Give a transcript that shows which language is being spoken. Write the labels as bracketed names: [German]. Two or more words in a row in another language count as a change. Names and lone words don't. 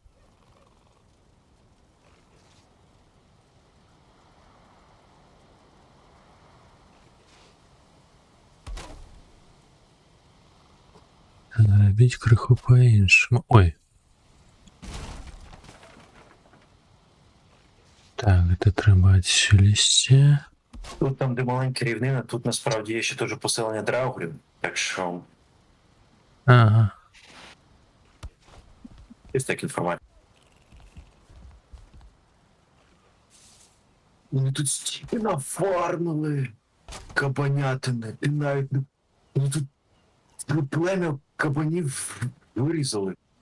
[Belarusian] Рабіць крыху па-іншаму. Ой. Так, гэта трэба адсюль ісці. [Ukrainian] Тут там, де маленька рівнина, тут насправді є ще теж поселення драугрів, так що Ага. є така інформація. Вони тут стільки нафармили кабанятини, і навіть ну, тут плем'я кабанів вирізали.